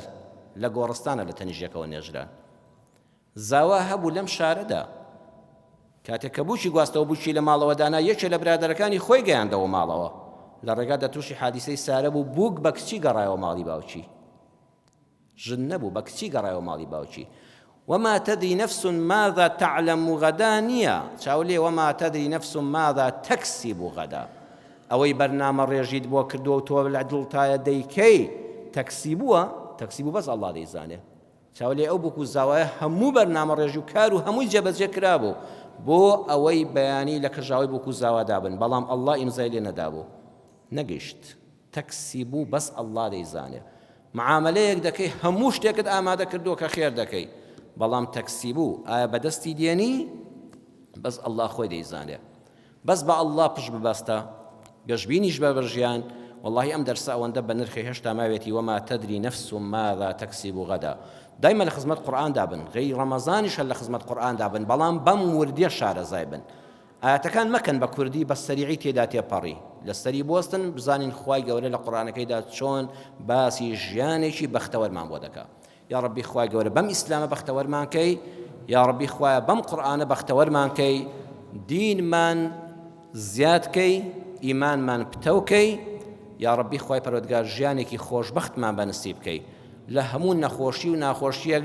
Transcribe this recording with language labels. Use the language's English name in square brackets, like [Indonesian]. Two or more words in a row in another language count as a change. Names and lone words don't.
[Central Kurdish] لە گۆڕستانە لە تەنیژیەکەوە نێژران. زاوا هەبوو لەم شارەدا کاتێک کە بووکی گواستەوە بووکی لە ماڵەوەدانا یەکێ لە برادەرەکانی خۆی گەیاندەوە ماڵەوە، لە ڕێگادا تووشی حادیسەی سارە بوو، بووک بە کچی گەڕایەوە ماڵی باوکی، ژن نەبوو بە کچی گەڕایەوە ماڵی باوکی. [Arabic] وما تدري نفس ماذا تعلم غدا [Central Kurdish] نییە چاولێ [Arabic] وما تدري نفس ماذا تكسب غدا، [Central Kurdish] ئەوەی بەرنامە ڕێژیت بۆ کردووە و تۆ لە دڵتایە دەیکەی تەکسیبووە، تەکسیبوو بەس ئەڵڵا دەیزانێ. چاولێ ئەو بووک و زاوایە هەموو بەرنامە ڕێژی و کار و هەمووی جێبەجێ کرابوو بۆ ئەوەی بەیانی لە کەژاوی بووک و زاوادا بن، بەڵام ئەڵڵا ئیمزای لێ نەدابوو، نەگەیشت. تەکسیبوو بەس ئەڵڵا دەیزانێ. معاملەیەک دەکەی هەموو شتێکت ئامادە کردووە کە خێر دەکەی، بەڵام تەکسیبوو ئایا بەدەستی دێنی؟ بەس ئەڵڵا خۆی دەیزانێ. بەس بە ئەڵڵا پشت ببەستە گەشببینیش بە بەرژیان. والله ئەم دەرسە ئەوەندە بە نرخی هێشتا ماوێتی [Arabic] وما تدري نفس ماذا تكسب غدا. [Central Kurdish] دایما لە خزمەت قورئان دابن، غەیر ڕەمەزانیش هەر لە خزمەت قورئان دابن، بەڵام بەم وردیە شارەزای بن. ئاەتەکان مەکەن بە کوردی بە سەریعی تێدا تێپەڕی، لە سەری بۆستن بزانین خوای گەورە لە قورئانەکەیدا چۆن باسی ژیانێکی بەختەوەرمان بۆ دەکا. یا ڕەبی خوای گەورە بەم ئیسلامە بەختەوەرمان کەی، یا ڕەبی خوایە بەم قورئانە بەختەوەرمان کەی، دینمان زیاد کەی، ئیمانمان پتەوکەی، یا ڕەبی خوای پەروەردگار ژیانێکی خۆشبەختمان بەنسیب بکەی لە هەموو نەخۆشی و ناخۆشیەک.